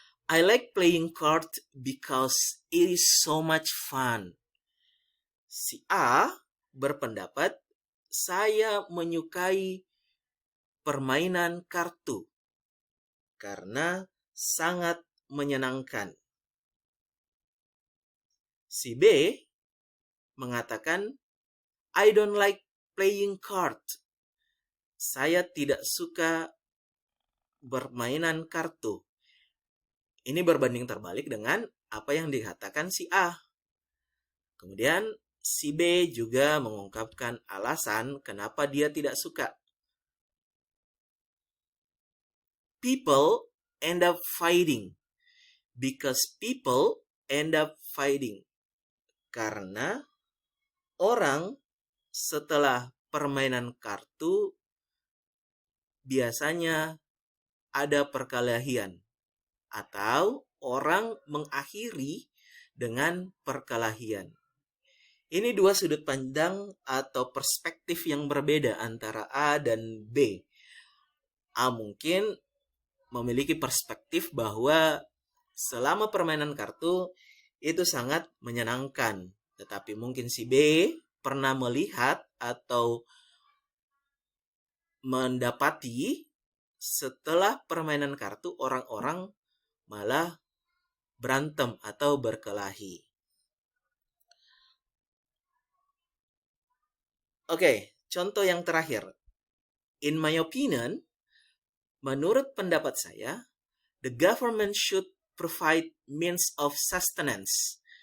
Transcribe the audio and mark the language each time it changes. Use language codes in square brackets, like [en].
[en] I like playing cards because it is so much fun. [id] Si A berpendapat, saya menyukai permainan kartu karena sangat menyenangkan. Si B mengatakan, [en] I don't like playing cards. [id] Saya tidak suka bermainan kartu. Ini berbanding terbalik dengan apa yang dikatakan si A. Kemudian si B juga mengungkapkan alasan kenapa dia tidak suka. [en] People end up fighting because people end up fighting. [id] Karena orang setelah permainan kartu biasanya ada perkelahian atau orang mengakhiri dengan perkelahian. Ini dua sudut pandang atau perspektif yang berbeda antara A dan B. A mungkin memiliki perspektif bahwa selama permainan kartu itu sangat menyenangkan. Tetapi mungkin si B pernah melihat atau mendapati setelah permainan kartu orang-orang malah berantem atau berkelahi. Oke, contoh yang terakhir. [en] In my opinion, [id] menurut pendapat saya, [en] the government should provide means of sustenance.